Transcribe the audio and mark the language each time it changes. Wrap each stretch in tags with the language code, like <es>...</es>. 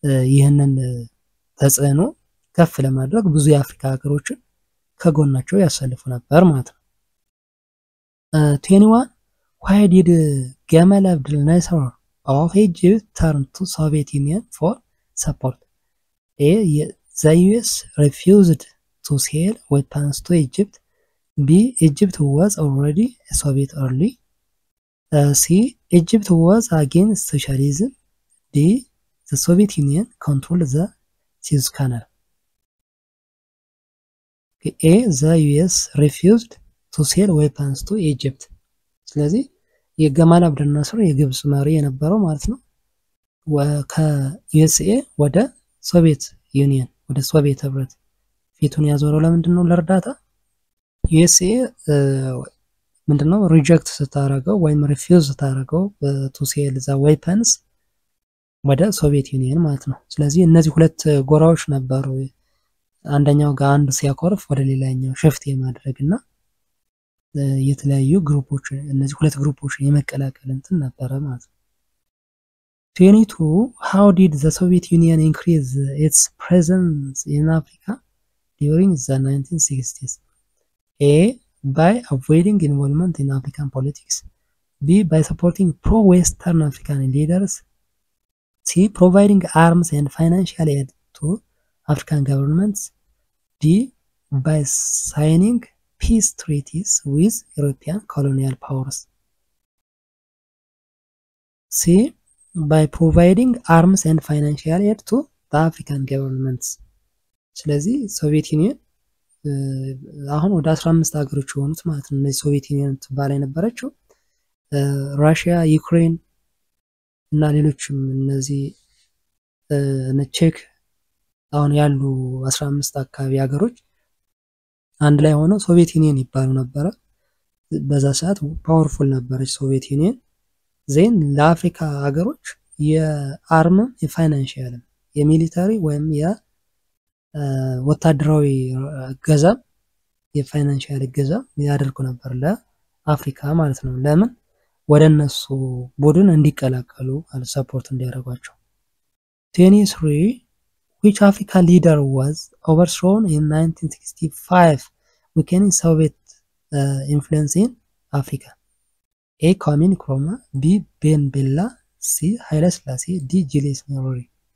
<am>ይህንን ተጽዕኖ ከፍ ለማድረግ ብዙ የአፍሪካ ሀገሮችን ከጎናቸው ያሰልፉ ነበር ማለት ነው።</am> <en>21 Why did Gamal Abdel Nasser of Egypt turn to Soviet Union for support? A. The US refused to sell weapons to Egypt. B. Egypt was already a Soviet ally. C. Egypt was against socialism. D. The Soviet Union controlled the Suez Canal. A. The US refused to sell weapons to Egypt.</en> <am>ስለዚህ የገማል አብደል ናስር የግብጽ መሪ የነበረው ማለት ነው ከዩኤስኤ ወደ ሶቪየት ዩኒየን ወደ ሶቪየት ህብረት ፊቱን ያዞረው ለምንድን ነው? ለእርዳታ። ዩኤስኤ ምንድነው ሪጀክት ስታረገው ወይም ሪፊውዝ ስታረገው</am> <en>ቱ ሴል ዘ ዌፐንስ</en> <am>ወደ ሶቪየት ዩኒየን ማለት ነው። ስለዚህ እነዚህ ሁለት ጎራዎች ነበሩ። አንደኛው ጋር አንድ ሲያኮርፍ ወደ ሌላኛው ሽፍት የማድረግና የተለያዩ ግሩፖች እነዚህ ሁለት ግሩፖች የመቀላቀል እንትን ነበረ ማለት ነው።</am> <en>22. How did the Soviet Union increase its presence in Africa during the 1960s? A. By avoiding involvement in African politics. B. By supporting pro-Western African leaders. C. Providing arms and financial aid to African governments. D. By signing peace treaties with European colonial powers. C. By providing arms and financial aid to the African governments.</en> <am>ስለዚህ ሶቪየት ዩኒየን አሁን ወደ 15 ሀገሮች የሆኑት ማለት ነው። እነዚህ ሶቪየት ዩኒየን ትባል የነበረችው ራሽያ፣ ዩክሬን እና ሌሎችም እነዚህ ቼክ አሁን ያሉ 15 አካባቢ ሀገሮች አንድ ላይ ሆነው ሶቪየት ዩኒየን ይባሉ ነበረ። በዛ ሰዓት ፓወርፉል ነበረች ሶቪየት ዩኒየን። ዜን ለአፍሪካ ሀገሮች የአርም የፋይናንሻል የሚሊታሪ ወይም የወታደራዊ እገዛ የፋይናንሻል እገዛ ያደርጉ ነበር ለአፍሪካ ማለት ነው። ለምን ወደ እነሱ ቡድን እንዲቀላቀሉ ሰፖርት እንዲያደርጓቸው። 23.</am> <en>Which African leader was overthrown in 1965 weakening Soviet influence in Africa? A. Kwame Nkrumah. B. Ben Bella. C. Haile Selassie. D. Julius Nyerere.</en>